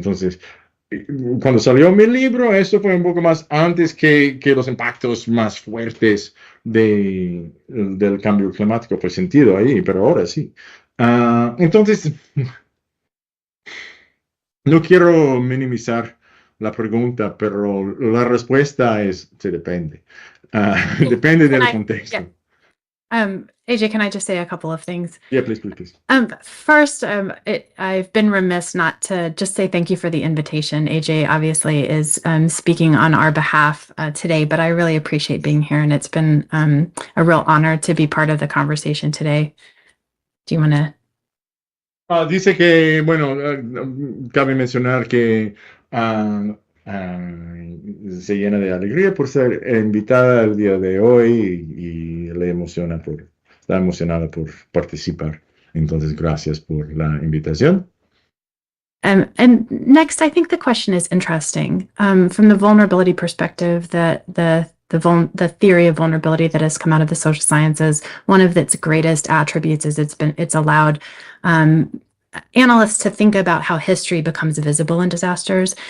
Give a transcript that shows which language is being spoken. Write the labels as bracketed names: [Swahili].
[Spanish] Entonces, cuando salió mi libro, eso fue un poco más antes que los impactos más fuertes del cambio climático fue sentido ahí, pero ahora sí. Entonces, no quiero minimizar la pregunta, pero la respuesta es, se depende. Depende del contexto. [English] AJ, can I just say a couple of things? Yeah, please, please, please. First, I've been remiss not to just say thank you for the invitation. AJ obviously is speaking on our behalf today, but I really appreciate being here, and it's been a real honor to be part of the conversation today. Do you want to? [Spanish] Dice que, bueno, cabe mencionar que se llena de alegría por ser invitada el día de hoy, y está emocionada por participar. Entonces, gracias por la invitación. [English] And next, I think the question is interesting. From the vulnerability perspective, the theory of vulnerability that has come out of the social sciences, one of its greatest attributes is it's allowed analysts to think about how history becomes visible in disasters.